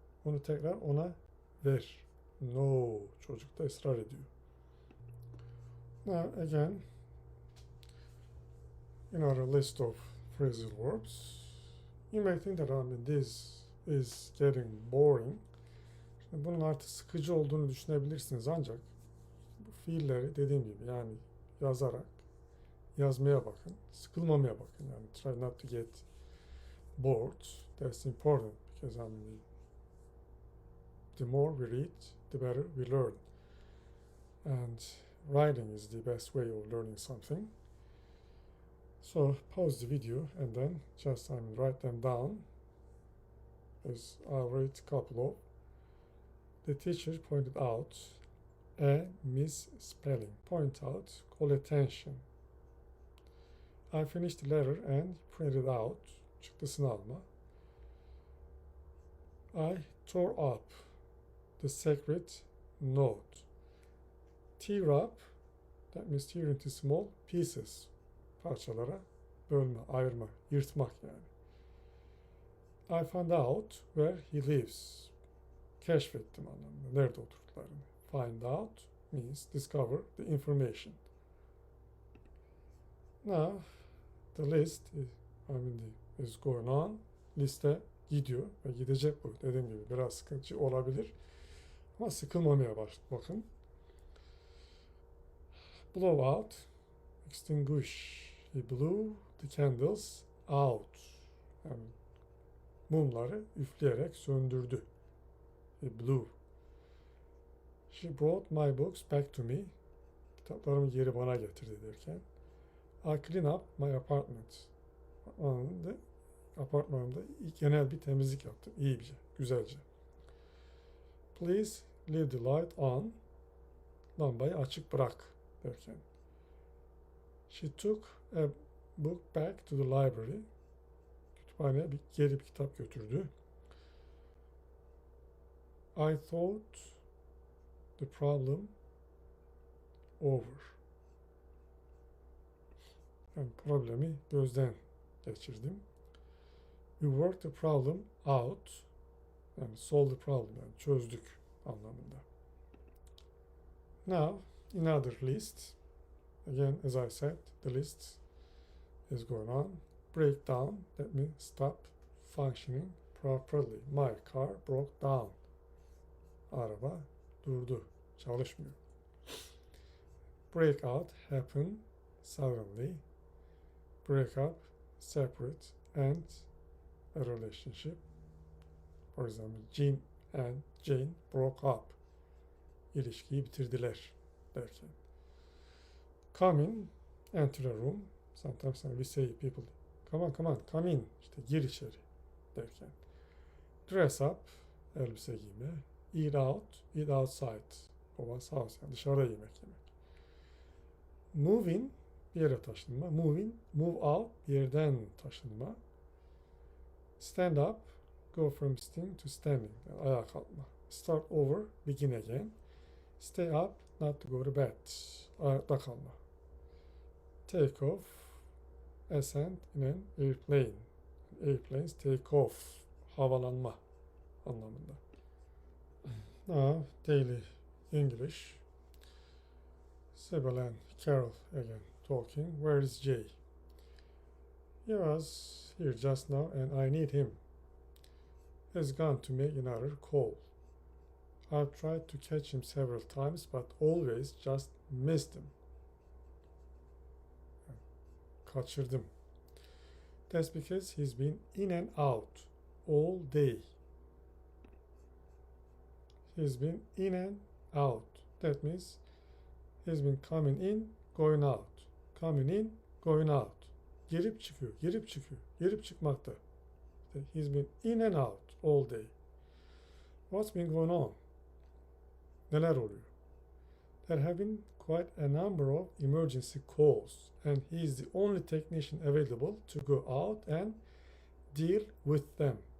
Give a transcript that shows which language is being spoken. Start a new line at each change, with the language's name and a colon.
Turkish: Onu tekrar ona ver. No. Çocuk da ısrar ediyor.
English: Now again, in our list of phrasal verbs, you may think that this is getting boring.
Turkish: Şimdi bunun artık sıkıcı olduğunu düşünebilirsiniz ancak bu fiilleri dediğim gibi yani yazarak yazmaya bakın. Sıkılmamaya bakın.
English: Yani try not to get bored. That's important because the more we read, the better we learn. And writing is the best way of learning something. So pause the video and then just write them down. As I'll read a couple of. The teacher pointed out a misspelling. Point out, call attention. I finished the letter and printed out.
Turkish: Çıktısını alma.
English: I tore up the sacred note. Tear up, that means tear into small pieces.
Turkish: Parçalara bölme, ayırma, yırtmak yani.
English: I found out where he lives.
Turkish: Keşfettim anlamında. Nerede oturduklarını.
English: Find out means discover the information. Now, the list is going on.
Turkish: Liste gidiyor ve gidecek bu. Dediğim gibi biraz sıkıntı olabilir. Ama sıkılmamaya bakın.
English: Blow out, extinguish. He blew the candles out.
Turkish: Yani mumları üfleyerek söndürdü.
English: He blew. She brought my books back to me.
Turkish: Kitaplarımı geri bana getirdi derken.
English: I clean up my apartment.
Turkish: Apartmanımda genel bir temizlik yaptım. İyice, güzelce.
English: Please leave the light on.
Turkish: Lambayı açık bırak derken.
English: She took a book back to the library.
Turkish: Kütüphaneye geri bir kitap götürdü.
English: I thought the problem over.
Turkish: Yani problemi gözden geçirdim.
English: We worked the problem out. Yani solve the problem,
Turkish: yani çözdük anlamında.
English: Now, another list. Again, as I said, the list is going on. Breakdown, that means stop functioning properly. My car broke down.
Turkish: Araba durdu, çalışmıyor.
English: Breakout, happen suddenly. Break up, separate, end a relationship. For example, Jim and Jane broke up.
Turkish: İlişkiyi bitirdiler derken.
English: Come in, enter a room. Sometimes we say people, come on, come in.
Turkish: İşte gir içeri derken. Dress up, elbise giyme.
English: Eat out, eat outside.
Turkish: Baba's house, yani dışarıda yemek yemek. Move in, bir yere taşınma.
English: Move in, move out, bir yerden taşınma. Stand up, go from sitting to standing.
Turkish: Yani ayağa kalkma.
English: Start over, begin again. Stay up, not to go to bed.
Turkish: Ayakta kalma.
English: Take off, ascend in an airplane. Airplanes take off,
Turkish: havalanma anlamında.
English: Now, daily English. Sybil and Carol again talking. Where is Jay? He was here just now and I need him. He's gone to make another call. I've tried to catch him several times but always just missed him. Kaçırdım. That's because he's been in and out all day. He's been in and out. That means he's been coming in, going out. Coming in, going out.
Turkish: Girip çıkıyor, girip çıkıyor, girip çıkmakta.
English: He's been in and out all day. What's been going on?
Turkish: Neler oluyor?
English: There have been quite a number of emergency calls and he is the only technician available to go out and deal with them.